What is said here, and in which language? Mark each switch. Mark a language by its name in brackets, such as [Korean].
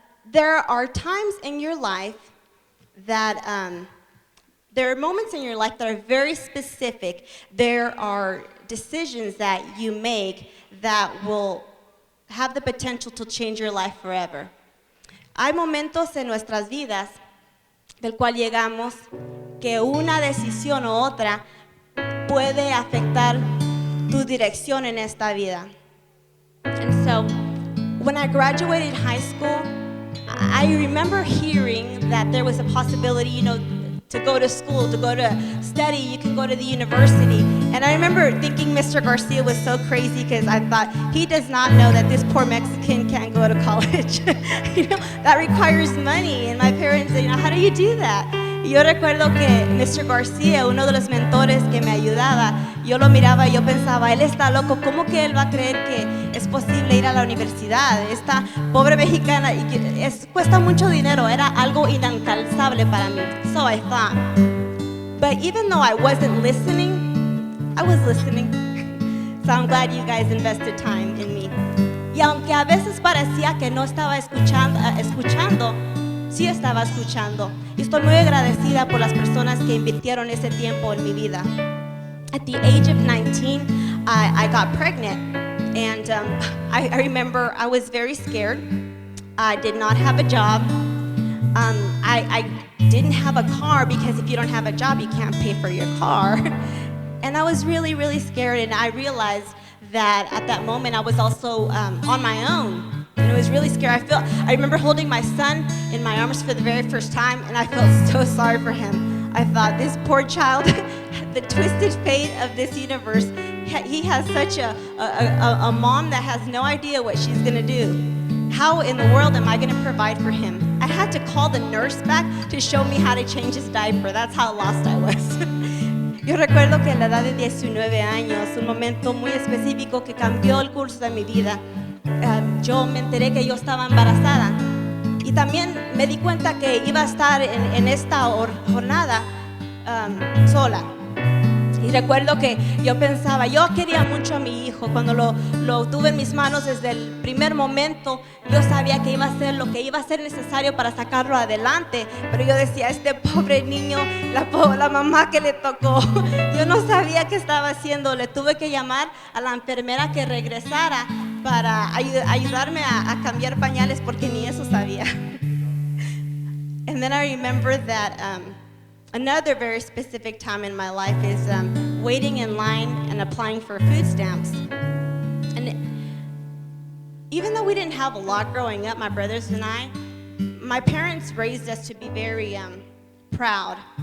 [English] There are times in your life that there are moments in your life that are very specific. There are decisions that you make that will have the potential to change your life forever. [Spanish] Hay momentos en nuestras vidas del cual llegamos que una decisión u otra puede afectar tu dirección en esta vida. [English] And so, when I graduated high school, I remember hearing that there was a possibility, to go to school, to go to study, you can go to the university. And I remember thinking Mr. Garcia was so crazy because I thought, he does not know that this poor Mexican can't go to college. That requires money. And my parents said, how do you do that? [Spanish] Y yo recuerdo que Mr. Garcia, uno de los mentores que me ayudaba, yo lo miraba y yo pensaba, él está loco, ¿cómo que él va a creer que es posible ir a la universidad? Esta pobre mexicana, cuesta mucho dinero, era algo inalcanzable para mí. [English] So I thought, but even though I wasn't listening, I was listening. So I'm glad you guys invested time in me. [Spanish] Y aunque a veces parecía que no estaba escuchando, sí estaba escuchando. Y estoy muy agradecida por las personas que invirtieron ese tiempo en mi vida. [English] At the age of 19, I got pregnant. And I remember I was very scared. I did not have a job. I didn't have a car because if you don't have a job, you can't pay for your car. And I was really, really scared. And I realized that at that moment I was also on my own. And it was really scary. I remember holding my son in my arms for the very first time, and I felt so sorry for him. I thought, this poor child, the twisted fate of this universe, he has such a mom that has no idea what she's gonna do. How in the world am I gonna provide for him? I had to call the nurse back to show me how to change his diaper. That's how lost I was. [Spanish] Yo recuerdo que a la edad de 19 años, un momento muy específico que cambió el curso de mi vida, yo me enteré que yo estaba embarazada y también me di cuenta que iba a estar en esta jornada sola. Y recuerdo que yo pensaba, yo quería mucho a mi hijo. Cuando lo tuve en mis manos desde el primer momento, yo sabía que iba a hacer lo que iba a ser necesario para sacarlo adelante. Pero yo decía, este pobre niño, la mamá que le tocó, yo no sabía qué estaba haciendo. Le tuve que llamar a la enfermera que regresara para ayudarme a cambiar pañales porque ni eso sabía. [English] And then I remember that another very specific time in my life is waiting in line and applying for food stamps. And even though we didn't have a lot growing up, my brothers and I, my parents raised us to be very proud.